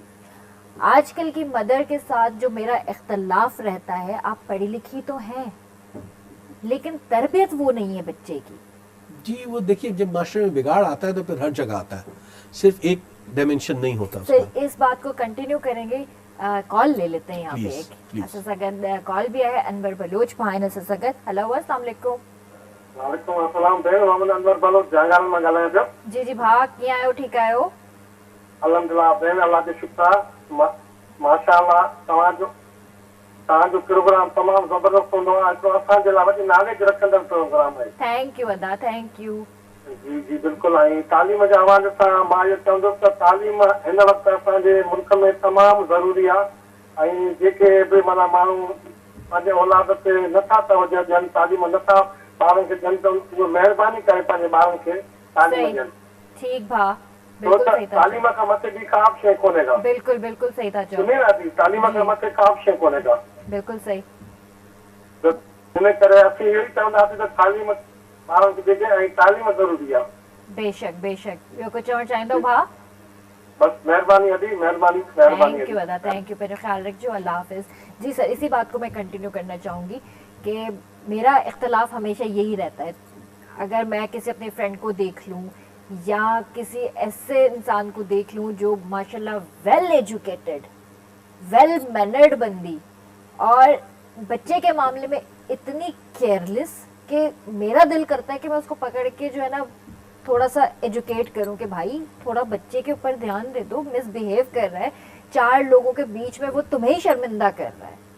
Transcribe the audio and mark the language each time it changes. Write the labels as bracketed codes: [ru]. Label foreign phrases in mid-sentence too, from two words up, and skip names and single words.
[ur] آج کل کی مدر کے ساتھ جو میرا اختلاف رہتا ہے، آپ پڑھی لکھی تو ہیں لیکن تربیت وہ نہیں ہے بچے کی. جی وہ دیکھیے، جب معاشرے میں بگاڑ آتا ہے تو پھر ہر جگہ آتا ہے، صرف ایک ڈائمینشن نہیں ہوتا اس کا. سر اس بات کو کنٹینیو کریں گے، کال لے لیتے ہیں یہاں پہ [en] Please, एक please. [ur] اسسگد کال بھی ہے۔ انور بلوچ بھائی اسسگد، ہیلو السلام علیکم. [sd] वालेकुम अस्सलाम भेण, मोहम्मद अनवर बलोच जहांगीर में ॻाल्हायां पियो। जी जी भाउ, कीअं आहियो? ठीकु आहियो? अल्हम्दुलिल्लाह भेण, अल्लाह जो शुक्र आहे। माशाअल्लाह तव्हांजो प्रोग्राम तमामु ज़बरदस्त हूंदो आहे, हिकिड़ो असांजे लाइ वॾी नॉलेज रखंदड़ प्रोग्राम आहे। [en] thank you [sd] अदा, [en] thank you. [sd] जी जी बिल्कुलु। ऐं तालीम जे हवाले सां मां इहो चवंदुसि त तालीम हिन वक़्तु असांजे मुल्क में तमामु ज़रूरी आहे। ऐं जेके बि माना माण्हू पंहिंजे औलाद ते नथा तवजो ॾियनि, तालीम नथा ॿारनि खे ॾियनि, त उहे महिरबानी करे पंहिंजे ॿारनि खे तालीम सही, ॾियनि। ठीक भा, छो बिल्कुल त सही था तालीम खां मथे ॿी का बि शइ कोन्हे का। बिल्कुल बिल्कुल सही था चओ, सुनी ना थी, तालीम खां मथे का बि शइ कोन्हे का। बिल्कुल सही। त हिन करे असीं इहो ई चवंदासीं त तालीम ॿारनि खे ॾिजे ऐं तालीम ज़रूरी आहे। बेशक बेशक। ॿियो कुझु चवणु चाहींदो भाउ? बस महिरबानी अदी, महिरबानी महिरबानी। [en] thank you [sd] अदा, [en] thank you. [sd] पंहिंजो ख्याल रखियो, अल्लाह हाफिज़। [ur] جی سر، اسی بات کو میں کنٹینیو کرنا چاہوں گی کہ میرا اختلاف ہمیشہ یہی رہتا ہے. اگر میں کسی اپنے فرینڈ کو دیکھ لوں یا کسی ایسے انسان کو دیکھ لوں جو ماشاءاللہ [en] well educated, well mannered [ur] بندی، اور بچے کے معاملے میں اتنی کیئرلیس کہ میرا دل کرتا ہے کہ میں اس کو پکڑ کے جو ہے نا تھوڑا سا ایجوکیٹ کروں کہ بھائی تھوڑا بچے کے اوپر دھیان دے دو، مسبیہیو کر رہا ہے، 4 لوگوں کے بیچ میں وہ تمہیں ہی شرمندہ کر رہا ہے.